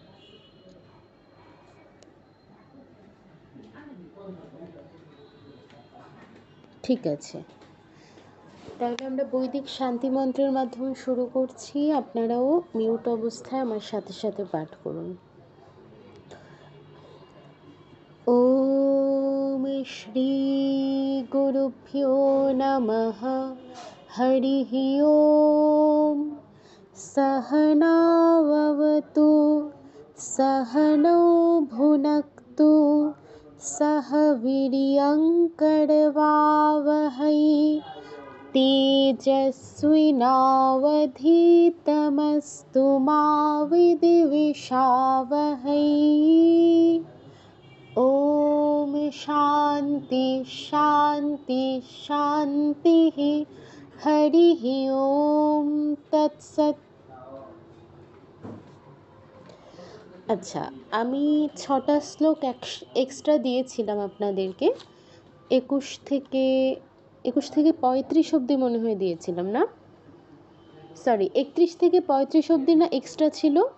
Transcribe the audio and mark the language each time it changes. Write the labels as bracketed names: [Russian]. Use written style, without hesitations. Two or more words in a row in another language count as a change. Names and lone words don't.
[Bangla] ঠিক আছে, তাহলে আমরা বৈদিক শান্তি মন্ত্রের মাধ্যমে শুরু করছি। আপনারাও মিউট অবস্থায় আমার সাথে সাথে পাঠ করুন। [Sanskrit] ওম শ্রী গুরুভ্যো নমঃ। হরিঃ ওম। सहनाववतु सहनौ भुनक्तु सह वीर्यङ्करवावहै तेजस्विनावधीतमस्तु मा विद्विषावहै। ॐ शान्ति शान्ति शान्तिः। हरिः ओम तत्सत्। [Bangla] আচ্ছা, আমি 6টা শ্লোক এক্সট্রা দিয়েছিলাম আপনাদেরকে। 21 থেকে 35 অবধি মনে হয় দিয়েছিলাম না, সরি 31 থেকে 35 অবধি না এক্সট্রা ছিল।